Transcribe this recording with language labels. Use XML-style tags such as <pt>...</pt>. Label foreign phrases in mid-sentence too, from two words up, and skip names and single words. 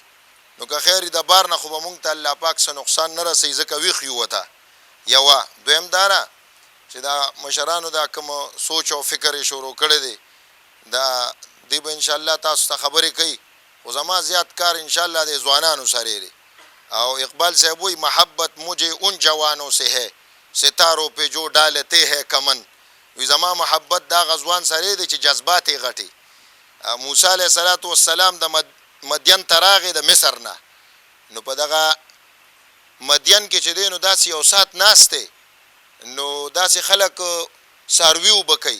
<ps>نو که خیر د بار نه خو به مونږ ته الله پاک څه نقصان نه رسوي، ځکه ویښ یو ورته. یوه دویم دا ده چې دا مشرانو دا کوم سوچ او فکر یې شروع کړی دی، دا دی به انشاءالله تاسو ته خبرې کوي. خو زما زیات کار انشاءالله د ځوانانو سره دی. او اقبال صاحب وی</ps> <ur>محبت مجھے ان جوانوں سے ہے ستاروں پہ جو ڈالتے ہے کمن.</ur> <ps>وی زما محبت دا غزوان سره دی چې جذبات یې غټي. موسی</ps> <ar>علیه السلام</ar> <ps>د مدین ته راغی د مصر نه، نو په دغه مدین کې چې دی نو داسې یو ساعت ناست دی، نو داسې خلک څاروي اوبه کوي.</ps>